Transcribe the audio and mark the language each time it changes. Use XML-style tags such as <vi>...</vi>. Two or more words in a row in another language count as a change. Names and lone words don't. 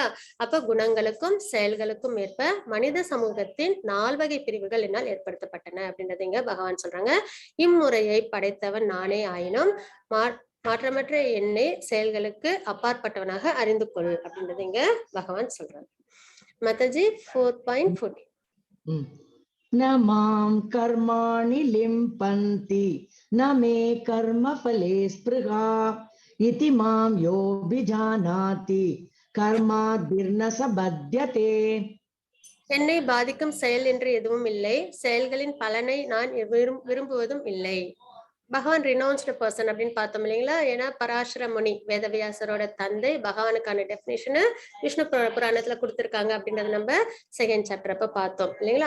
<ta>அப்ப குணங்களுக்கும் செயல்களுக்கும் ஏற்ப மனித சமூகத்தின் 4 வகை பிரிவுகள் என்னால் ஏற்படுத்தப்பட்டன அப்படின்றத இங்க பகவான் சொல்றாங்க. இம்முறையை படைத்தவன் நானே ஆயினும் மாற்றமற்ற என்னை செயல்களுக்கு அப்பாற்பட்டவனாக அறிந்து கொள் அப்படின்றது இங்க பகவான் சொல்றாங்க. மாதாஜி 4.14.</ta> <sa>न मां कर्माणि लिम्पन्ति न मे कर्मफले स्पृहा इति मां योऽभिजानाति कर्माद्भिर्न स बध्यते.</sa> <ta>என்னை பாதிக்கும் செயல் என்று எதுவும் இல்லை, செயல்களின் பலனை நான் விரும்புவதும் இல்லை. பகவான்</ta> <en>renounced person</en> <ta>அப்படின்னு பார்த்தோம் இல்லைங்களா. ஏன்னா பராசர முனி வேதவியாசரோட தந்தை, பகவானுக்கான டெபினிஷனு விஷ்ணு புராணத்துல கொடுத்திருக்காங்க அப்படின்றத நம்ம</ta> <en>second chapter</en> <ta>அப்ப பார்த்தோம் இல்லைங்களா.</ta>